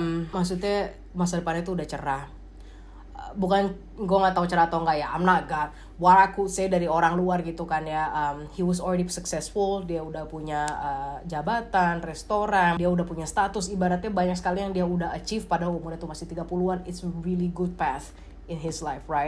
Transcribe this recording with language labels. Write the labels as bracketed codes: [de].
[id] Maksudnya masa depannya tuh udah cerah. Bukan gue nggak tahu cerah atau enggak ya, [en] I'm not God. What I could say [id] dari orang luar gitu kan ya, [en] he was already successful. [id] Dia udah punya jabatan, restoran, dia udah punya status. Ibaratnya banyak sekali yang dia udah achieve pada umurnya tuh masih 30-an. [en] It's a really good path in his life, right?